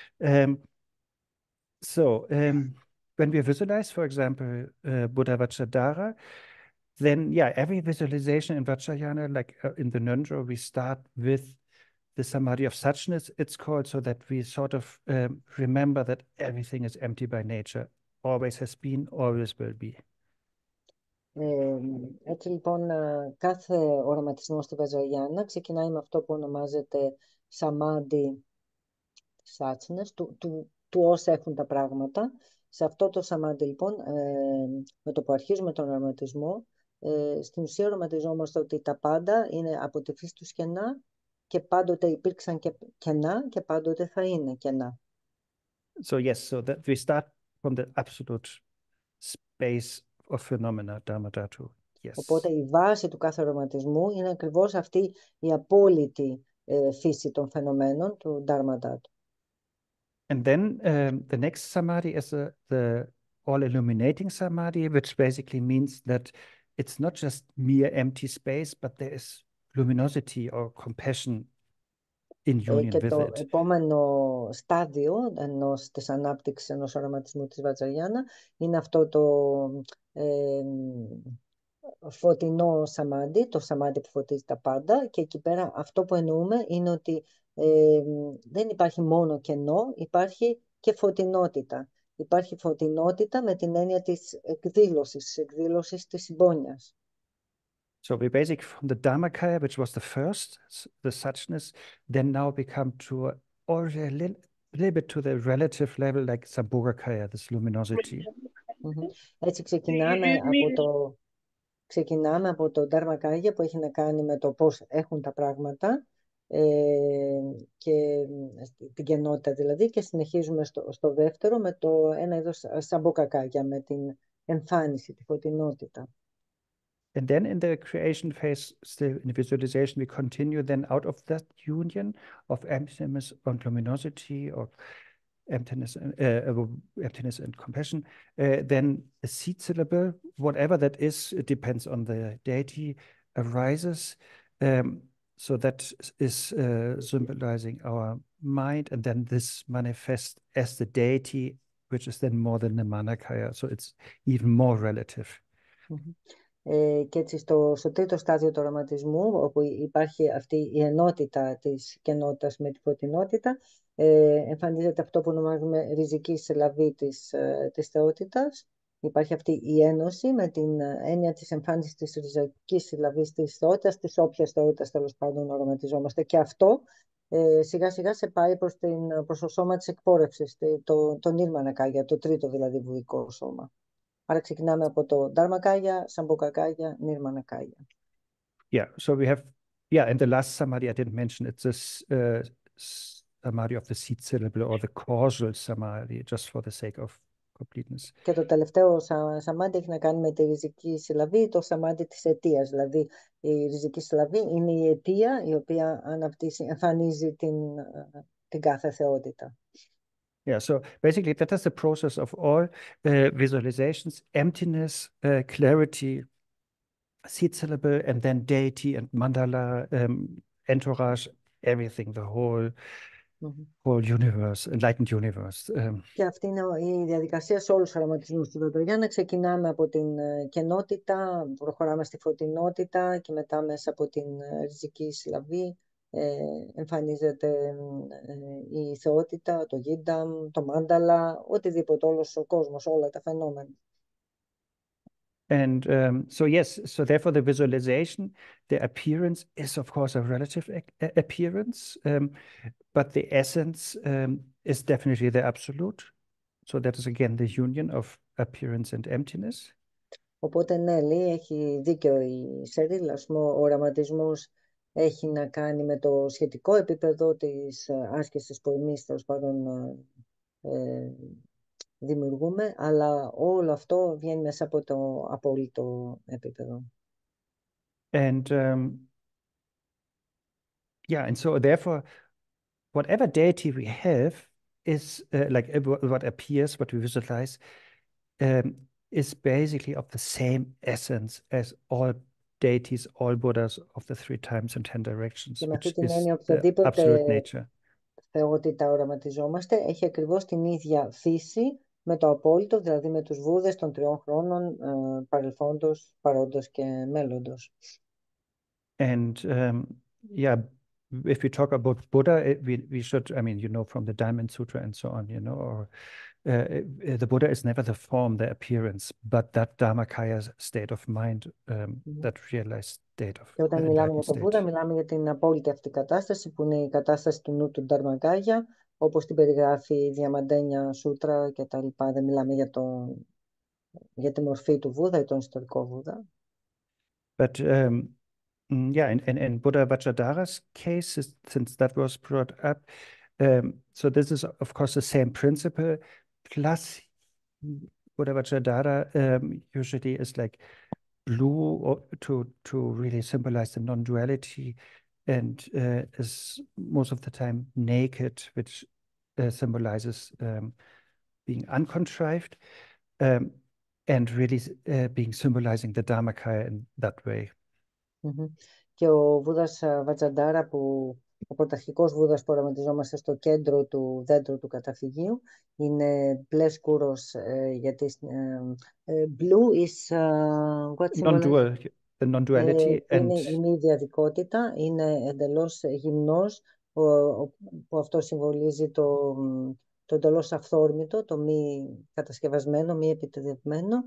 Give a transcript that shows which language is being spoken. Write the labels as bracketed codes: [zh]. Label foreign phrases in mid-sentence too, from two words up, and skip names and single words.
[en] When we visualize, for example, Buddha Vajradhara, then every visualization in Vajrayana, like in the Ngöndro, we start with the samadhi of suchness, it's called, so that we sort of remember that everything is empty by nature, always has been, always will be. [el] Έτσι λοιπόν κάθε οραματισμό στη Βαζαγιάννα ξεκινάει με αυτό που ονομάζεται σαμάντι σάτσνες, του όσα έχουν τα πράγματα. Σε αυτό το σαμάντι λοιπόν, με το που αρχίζουμε τον οραματισμό, στην ουσία οραματιζόμαστε ότι τα πάντα είναι από τη φύση τους κενά και πάντοτε υπήρξαν και κενά και πάντοτε θα είναι κενά. [en] So yes, so that we start from the absolute space of phenomena, Dharma Dhatu. Yes. [el] Οπότε η βάση του κάθε οραματισμού είναι ακριβώς αυτή η απόλυτη φύση των φαινομένων του Dharma Dhatu. [en] And then the next samadhi is the all-illuminating samadhi, which basically means that it's not just mere empty space, but there is luminosity or compassion in union [el] Και [en] with [el] το [en] it. [el] επόμενο στάδιο της ανάπτυξης ενός οραματισμού της Βατζαγιάνα είναι αυτό το φωτεινό σαμάντι, το σαμάντι που φωτίζει τα πάντα, και εκεί πέρα αυτό που εννοούμε είναι ότι δεν υπάρχει μόνο κενό, υπάρχει και φωτεινότητα. Υπάρχει φωτεινότητα με την έννοια της εκδήλωσης της συμπόνιας. [en] So we basically from the Dharmakaya, which was the first, the suchness, then now become to or a little bit to the relative level, like Sambhogakaya, this luminosity. [el] Έτσι ξεκινάμε από το Dharmakaya που έχει να κάνει με το πώς έχουν τα πράγματα και την κενότητα δηλαδή, και συνεχίζουμε στο δεύτερο με το ένα είδος Sambhogakaya, με την εμφάνιση, τη φωτεινότητα. [en] And then in the creation phase, still in the visualization, we continue then out of that union of emptiness and luminosity, or emptiness and compassion, then a seed syllable, whatever that is, it depends on the deity, arises. So that is symbolizing our mind, and then this manifests as the deity, which is then more than the Manakaya, so it's even more relative. [el] Και έτσι στο τρίτο στάδιο του οραματισμού, όπου υπάρχει αυτή η ενότητα της κενότητας με τη φωτεινότητα, εμφανίζεται αυτό που ονομάζουμε ριζική συλλαβή της θεότητας. Υπάρχει αυτή η ένωση με την έννοια της εμφάνισης της ριζικής συλλαβής της θεότητας, της όποιας θεότητας τέλος πάντων οραματιζόμαστε. Και αυτό σιγά σιγά σε πάει προς το σώμα της εκπόρευσης, το Nirmanakaya, το τρίτο δηλαδή βουδικό σώμα. Άρα ξεκινάμε από το Dharmakaya, Sambhogakaya, Nirmanakaya. [en] Yeah, so we have, and the last samadhi I didn't mention, it's this samadhi of the seed syllable or the causal samadhi, just for the sake of completeness. [el] Και το τελευταίο σαμάντι έχει να κάνει με τη ριζική συλλαβή, το σαμάντι της αιτίας. Δηλαδή η ριζική συλλαβή είναι η αιτία η οποία εμφανίζει την κάθε θεότητα. [en] Yeah, so basically that is the process of all visualizations: emptiness, clarity, seed syllable, and then deity and mandala, entourage, everything, the whole universe, enlightened universe. [el] Και αυτή είναι η διαδικασία σε όλους τους οραματισμούς του Βατζαγιάνα. Ξεκινάμε από την κενότητα, προχωράμε στη φωτεινότητα και μετά μέσα από την ριζική συλλαβή εμφανίζεται η θεότητα, το γίνταμ, το μάνταλα, οτιδήποτε, όλος ο κόσμος, όλα τα φαινόμενα. [en] And so yes, so therefore the visualization, the appearance is of course a relative appearance, but the essence is definitely the absolute. So that is again the union of appearance and emptiness. [el] Οπότε ναι, λέει, έχει δίκιο η Σερίλ, ας πούμε, ο οραματισμός έχει να κάνει με το σχετικό επίπεδο της άσκησης που εμείς τέλος πάντων δημιουργούμε, αλλά όλο αυτό βγαίνει μέσα από το απόλυτο επίπεδο. [en] And and so therefore, whatever deity we have is like what appears, what we visualize, is basically of the same essence as all deities, all Buddhas of the 3 times and 10 directions, which is the absolute nature. [el] Θεότητα οραματιζόμαστε, έχει ακριβώς την ίδια φύση με το απόλυτο, δηλαδή με τους Βούδες των 3 χρόνων, παρελθόντος, παρόντος και μέλλοντος. [en] And if we talk about Buddha, we should, I mean, you know, from the Diamond Sutra and so on, you know, or the Buddha is never the form, the appearance, but that Dharmakaya state of mind, that realized state of. [el] Και όταν μιλάμε για τον Βούδα, μιλάμε για την απόλυτη αυτή κατάσταση, που είναι η κατάσταση του νου του Dharmakaya, όπως την περιγράφει η Διαμαντένια Σούτρα και τα λοιπά. Δεν μιλάμε για τη μορφή του Βούδα ή τον ιστορικό Βούδα. [en] But in Buddha Vajradhara's case, since that was brought up, so this is of course the same principle, plus Buddha Vajradhara usually is like blue to really symbolize the non-duality, and is most of the time naked, which symbolizes being uncontrived, and really being symbolizing the Dharmakaya in that way. [el] Και ο Βούδας Βατζαντάρα, που ο πρωταρχικός Βούδας που οραματιζόμαστε στο κέντρο του δέντρου του καταφυγίου. Είναι μπλε σκούρος, γιατί [en] blue is what Non-dual, the non-duality [el] είναι η μη διαδικότητα, είναι εντελώς γυμνός, που αυτό συμβολίζει το εντελώς αυθόρμητο, το μη κατασκευασμένο, μη επιτεδευμένο.